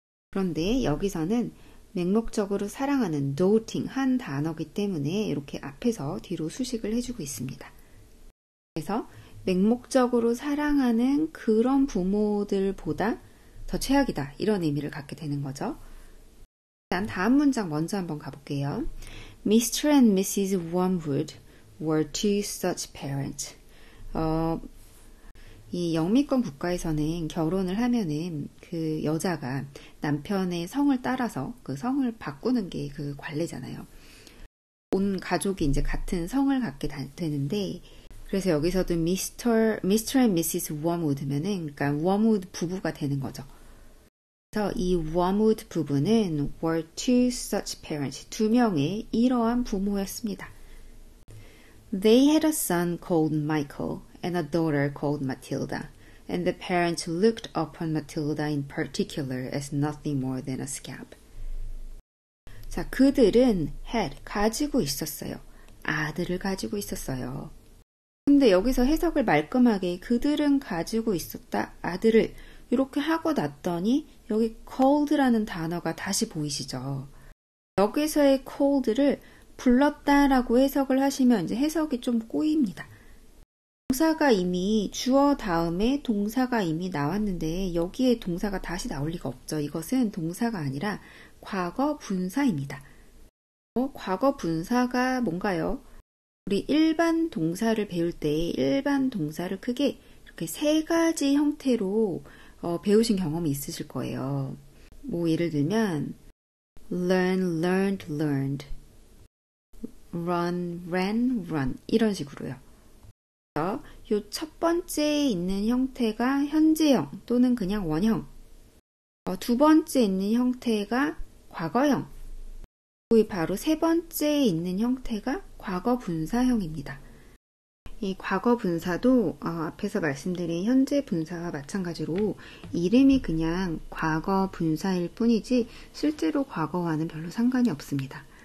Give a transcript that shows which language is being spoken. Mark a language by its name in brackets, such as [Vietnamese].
[Korean] 그런데 여기서는 맹목적으로 사랑하는 doting 한 단어이기 때문에 이렇게 앞에서 뒤로 수식을 해주고 있습니다. 그래서 맹목적으로 사랑하는 그런 부모들보다 더 최악이다 이런 의미를 갖게 되는 거죠. 일단 다음 문장 먼저 한번 가볼게요. [English] Mr. and Mrs. Wormwood were two such parents. [Korean] 이 영미권 국가에서는 결혼을 하면은 그 여자가 남편의 성을 따라서 그 성을 바꾸는 게 그 관례잖아요. 온 가족이 이제 같은 성을 갖게 되는데 그래서 여기서도 Mr. and Mrs. Wormwood면은 그러니까 Wormwood 부부가 되는 거죠. 그래서 이 Wormwood 부부는 [English] were two such parents. [Korean] 두 명의 이러한 부모였습니다. [English] They had a son called Michael and a daughter called Matilda, and the parents looked upon Matilda in particular as nothing more than a scab. [Korean] 자, 그들은 had, 가지고 있었어요. 아들을 가지고 있었어요. 근데 여기서 해석을 말끔하게 그들은 가지고 있었다, 아들을 이렇게 하고 났더니 여기 called라는 단어가 다시 보이시죠? 여기서의 called를 불렀다라고 해석을 하시면 이제 해석이 좀 꼬입니다. 동사가 이미 주어 다음에 동사가 이미 나왔는데 여기에 동사가 다시 나올 리가 없죠. 이것은 동사가 아니라 과거 분사입니다. 과거 분사가 뭔가요? 우리 일반 동사를 배울 때 일반 동사를 크게 이렇게 세 가지 형태로 배우신 경험이 있으실 거예요. 예를 들면 learn, learned, learned, run, ran, run 이런 식으로요. 요 첫 번째에 있는 형태가 현재형 또는 그냥 원형, 두 번째 있는 형태가 과거형, 바로 세 번째에 있는 형태가 과거 분사형입니다. 이 과거 분사도 앞에서 말씀드린 현재 분사와 마찬가지로 이름이 그냥 과거 분사일 뿐이지 실제로 과거와는 별로 상관이 없습니다.